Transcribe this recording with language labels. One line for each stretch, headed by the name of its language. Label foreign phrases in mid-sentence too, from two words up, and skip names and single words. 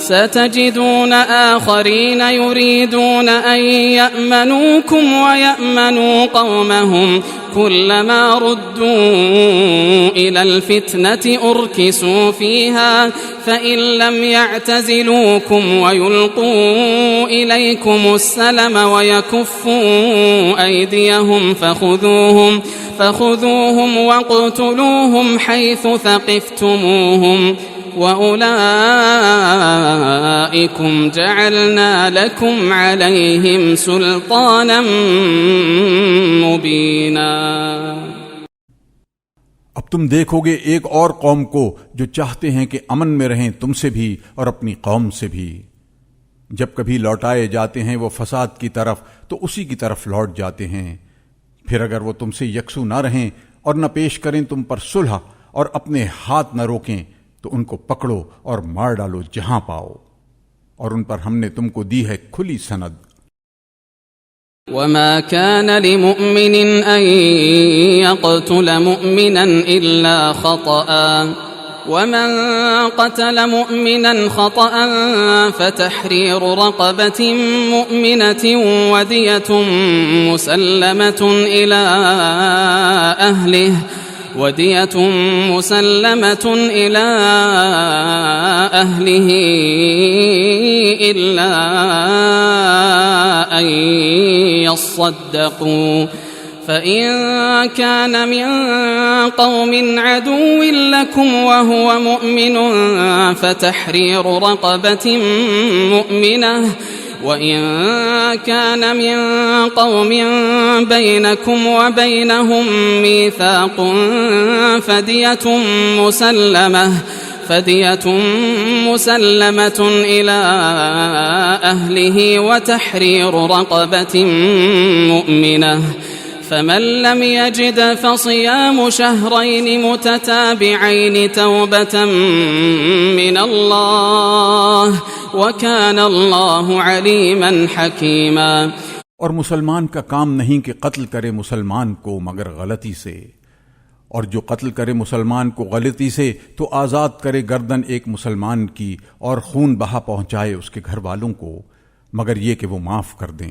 Arabic: ستجدون آخرين يريدون أن يأمنوكم و يأمنوا قومهم كلما ردوا إلى الفتنة أركسوا فيها فإن لم يعتزلوكم و يلقوا إليكم السلم و يكفوا أيديهم فخذوهم واقتلوهم حيث ثقفتموهم وأولئكم جعلنا لكم عليهم سلطانا مبينا.
Urdu: اب تم دیکھو گے ایک اور قوم کو جو چاہتے ہیں کہ امن میں رہیں تمسے بھی اور اپنی قوم سے بھی. جب کبھی لوٹائے جاتے ہیں وہ فساد کی طرف تو اسی کی طرف لوٹ جاتے ہیں हैं। پھر اگر وہ تمسے یکسو نہ رہیں اور نہ پیش کریں تم پر صلح اور اپنے ہاتھ نہ روکیں تو ان کو پکڑو اور مار ڈالو جہاں پاؤ، اور ان پر ہم نے تم کو دی ہے کھلی سند.
Arabic: وما كان لمؤمن أن يقتل مؤمنا إلا خطأ ومن قتل مؤمنا خطأ فتحرير رقبة مؤمنة ودية مسلمة إلى أهله إلا أن يصدقوا فإن كان من قوم عدو لكم وهو مؤمن فتحرير رقبة مؤمنة وإن كان من قوم بينكم و بينهم ميثاق فدية مسلمة إلى أهله و تحرير رقبة مؤمنة فمن لم يجد فصيام شهرين متتابعين توبة من الله وكان الله عليما حكيما.
Urdu: اور مسلمان کا کام نہیں کہ قتل کرے مسلمان کو مگر غلطی سے، اور جو قتل کرے مسلمان کو غلطی سے تو آزاد کرے گردن ایک مسلمان کی اور خون بہا پہنچائے اس کے گھر والوں کو مگر یہ کہ وہ معاف کر دیں.